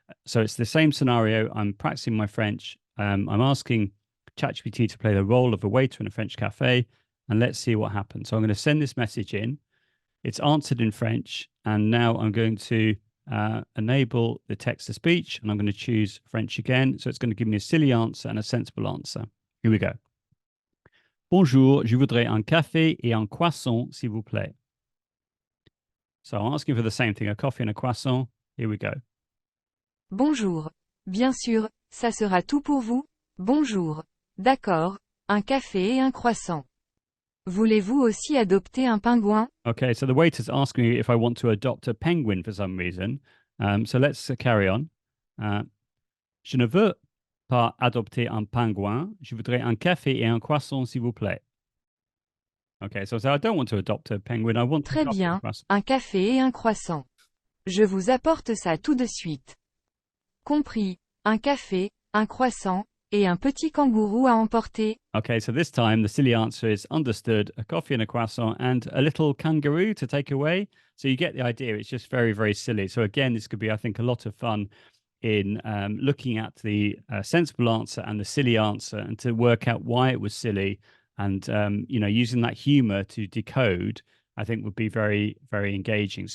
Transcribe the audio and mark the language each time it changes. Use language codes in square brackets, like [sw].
[en] So it's the same scenario. I'm practicing my French. I'm asking ChatGPT to play the role of a waiter in a French cafe, and let's see what happens. So I'm going to send this message in. It's answered in French, and now I'm going to enable the text-to-speech, and I'm going to choose French again. So it's going to give me a silly answer and a sensible answer. Here we go. [fr] Bonjour, je voudrais un café et un croissant, s'il vous plaît. [en] So I'm asking for the same thing, a coffee and a croissant. Here we go. [fr] Bonjour. Bien sûr, ça sera tout pour vous? Bonjour. D'accord. Un café et un croissant. Voulez-vous aussi adopter un pingouin? [en] Okay, so the waiter's asking me if I want to adopt a penguin for some reason. So let's carry on. [fr] Je ne veux pas adopter un pingouin. Je voudrais un café et un croissant, s'il vous plaît. [en] Okay, so I don't want to adopt a penguin. I want to [fr] Très [en] adopt a [fr] bien. [en] croissant. [fr] Un café et un croissant. Je vous apporte ça tout de suite. Compris. Un café, un croissant, et un petit kangourou à emporter. [en] Okay, so this time the silly answer is understood, a coffee and a croissant and a little kangaroo to take away. So you get the idea. It's just very, very silly. So again, this could be, I think, a lot of fun in looking at the sensible answer and the silly answer and to work out why it was silly and, using that humor to decode, I think would be very, very engaging.